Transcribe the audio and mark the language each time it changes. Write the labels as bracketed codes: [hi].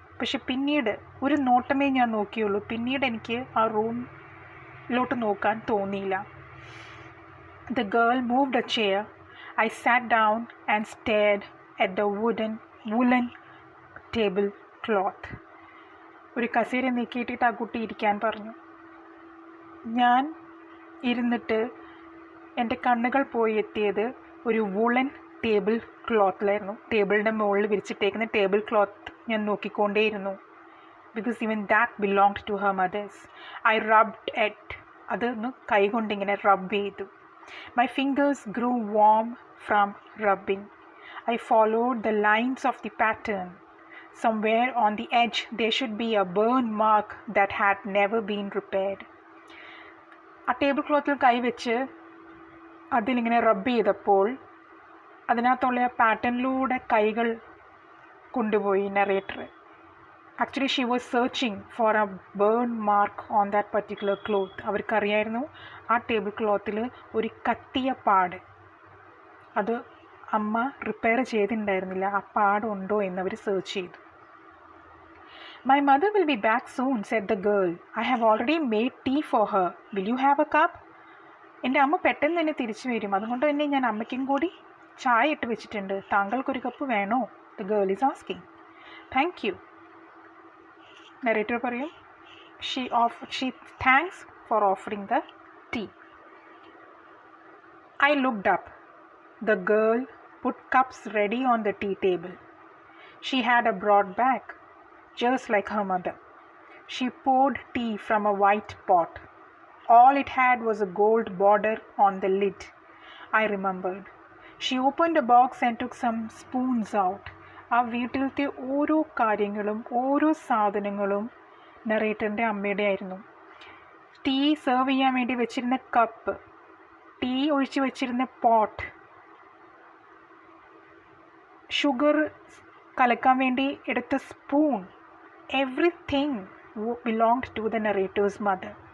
[ml] പക്ഷെ പിന്നീട് ഒരു നോട്ടമേ ഞാൻ നോക്കിയുള്ളൂ. പിന്നീട് എനിക്ക് ആ റൂമിലോട്ട് നോക്കാൻ തോന്നിയില്ല. [en] The girl moved a chair. I sat down and stared at the woolen table cloth. [ml] ഒരു കസേര നീക്കിയിട്ടിട്ട് ആ കുട്ടി ഇരിക്കാൻ പറഞ്ഞു. ഞാൻ ഇരുന്നിട്ട് എൻ്റെ കണ്ണുകൾ പോയി എത്തിയത് ഒരു വുളൻ ടേബിൾ ക്ലോത്തിലായിരുന്നു. ടേബിളിൻ്റെ മുകളിൽ വിരിച്ചിട്ടേക്കുന്ന ടേബിൾ ക്ലോത്ത് ഞാൻ നോക്കിക്കൊണ്ടേയിരുന്നു. [en] Because even that belonged to her mother's. I rubbed it. [ml] അതൊന്ന് കൈകൊണ്ടിങ്ങനെ റബ്ബ് ചെയ്തു. [en] My fingers grew warm from rubbing. I followed the lines of the pattern. Somewhere on the edge there should be a burn mark that had never been repaired. [ml] ആ table ക്ലോത്തിൽ കൈവച്ച് അതിലിങ്ങനെ റബ്ബ് ചെയ്തപ്പോൾ അതിനകത്തുള്ള പാറ്റേണിലൂടെ കൈകൾ കൊണ്ടുപോയി narrator. [en] Actually she was searching for a burn mark on that particular cloth. [ml] അവർക്കറിയായിരുന്നു ആ table ക്ലോത്തിൽ ഒരു കത്തിയ പാട്, അത് അമ്മ റിപ്പയർ ചെയ്തിട്ടുണ്ടായിരുന്നില്ല. ആ പാടുണ്ടോ എന്നവർ സെർച്ച് ചെയ്തു. [en] "My mother will be back soon," said the girl. "I have already made tea for her. Will you have a cup?" [ml] എൻ്റെ അമ്മ പെട്ടെന്ന് തന്നെ തിരിച്ചു വരും, അതുകൊണ്ട് തന്നെ ഞാൻ അമ്മയ്ക്കും കൂടി ചായ ഇട്ട് വെച്ചിട്ടുണ്ട്. താങ്കൾക്കൊരു കപ്പ് വേണോ? [en] The girl is asking. "Thank you." [ml] Narrator പറയും, [en] she thanks for offering the tea. I looked up. The girl put cups ready on the tea table. She had a broad back, just like her mother. She poured tea from a white pot. All it had was a gold border on the lid, I remembered. She opened a box and took some spoons out. [ml] ആ വീട്ടിലത്തെ ഓരോ കാര്യങ്ങളും ഓരോ സാധനങ്ങളും നറേറ്ററിൻ്റെ അമ്മയുടെ ആയിരുന്നു. Tea serve ചെയ്യാൻ വേണ്ടി വെച്ചിരുന്ന കപ്പ്, ടീ ഒഴിച്ച് വെച്ചിരുന്ന പോട്ട്, ഷുഗർ കലക്കാൻ വേണ്ടി എടുത്ത spoon, [en] Everything belonged to the narrator's mother.